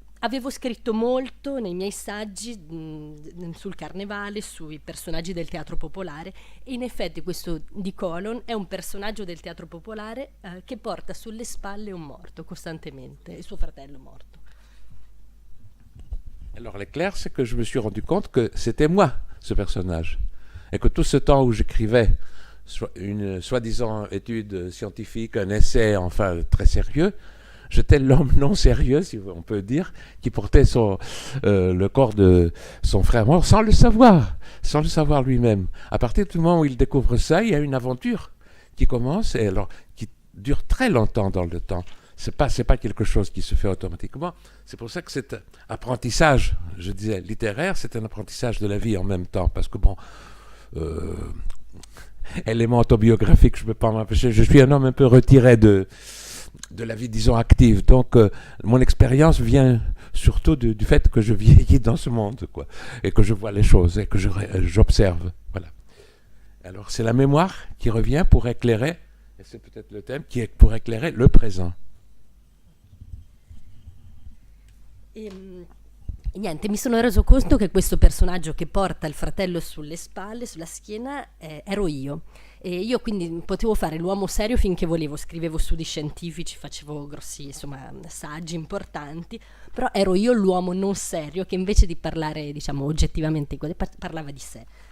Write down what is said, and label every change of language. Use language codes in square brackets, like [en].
[it] avevo scritto molto nei miei saggi sul carnevale, sui personaggi del teatro popolare, e in effetti questo Di Colon è un personaggio del teatro popolare che porta sulle spalle un morto costantemente, il suo fratello morto. [fr] Alors, le clair, c'est que je me suis rendu compte que c'était moi, ce personnage. Et que tout ce temps où j'écrivais une soi-disant étude scientifique, un essai, enfin, très sérieux, j'étais l'homme non sérieux, si on peut dire, qui portait le corps de son frère mort sans le savoir lui-même. À partir du moment où il découvre ça, il y a une aventure qui commence, et alors qui dure très longtemps dans le temps. C'est pas quelque chose qui se fait automatiquement. C'est pour ça que cet apprentissage, je disais, littéraire, c'est un apprentissage de la vie en même temps. Parce que bon, élément autobiographique, je ne peux pas m'empêcher. Je suis un homme un peu retiré de la vie, disons, active. Donc, mon expérience vient surtout du fait que je vieillis dans ce monde, quoi, et que je vois les choses, et que j'observe. Voilà. Alors, c'est la mémoire qui revient pour éclairer, et c'est peut-être le thème, pour éclairer le présent. [it] Niente, mi sono reso conto che questo personaggio che porta il fratello sulle spalle, sulla schiena, ero io. E io quindi potevo fare l'uomo serio finché volevo, scrivevo studi scientifici, facevo grossi, insomma, saggi importanti, però ero io l'uomo non serio che invece di parlare, diciamo, oggettivamente parlava di sé.